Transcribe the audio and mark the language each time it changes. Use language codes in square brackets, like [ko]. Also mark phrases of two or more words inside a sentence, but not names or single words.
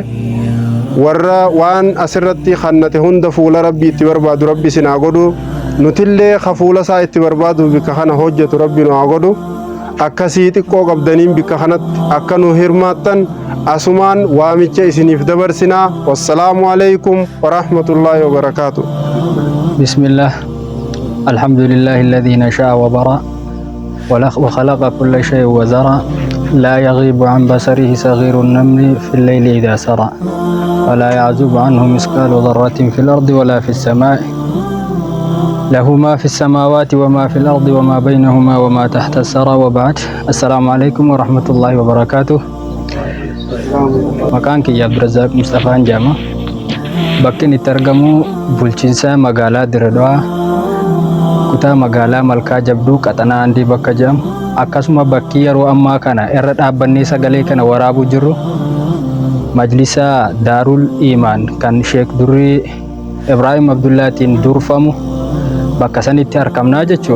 [om] Warra waan asirratti kannate hunda fuula rabbii itti barbaadu rabbi isin haa godhu. Nutillee ka fuula isaa itti barbaadu bikka kana hojjetu rabbi nu haa godhu. Akkasii xiqqoo qabdaniin bikka kanatti akka nu hirmaattan asumaan waamicha isiniif dabarsinaa. [ar] والسلام عليكم ورحمة الله وبركاته. بسم الله. الحمد لله الذي نشأ وبرأ وخلق كل شيء وذرأ لا يغيب عن بصره صغير النمل في الليل إذا سرى ولا يعزب عنه مثقال ذرة في الأرض ولا في السماء له ما في السماوات وما في الأرض وما بينهما وما تحت الثرى وبعد. السلام عليكم ورحمة الله وبركاته. [om] Maqaan kiyya Abdurazaaq Mustafaan jedhama. Bakki inni itti argamu bulchiinsa magaalaa Diradawaa, kutaa magaalaa Malkaa Jabduu Qaxanaa Andii bakka jedhamu. Akkasuma bakki yeroo ammaa kana irra dhaabbannee sagalee kana waraabuu jirru Majlisa Daarul Iimaan kan Sheek Durrii Ibrahim Abdullaatiin durfamu bakka sanitti argamnaa jechuudha.